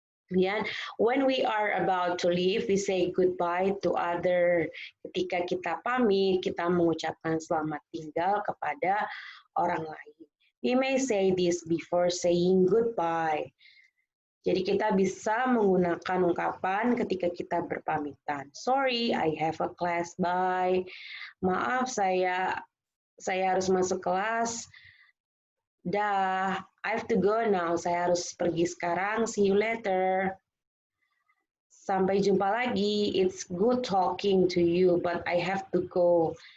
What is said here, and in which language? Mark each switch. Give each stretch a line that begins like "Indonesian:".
English: Kemudian, when we are about to leave, we say goodbye to other.
Indonesian: Ketika kita pamit, kita mengucapkan selamat tinggal kepada orang lain.
English: We may say this before saying goodbye.
Indonesian: Jadi kita bisa menggunakan ungkapan ketika kita berpamitan.
English: Sorry, I have a class, bye.
Indonesian: Maaf, saya harus masuk kelas.
English: Dah, I have to go now.
Indonesian: Saya harus pergi sekarang.
English: See you later.
Indonesian: Sampai jumpa lagi.
English: It's good talking to you, but I have to go.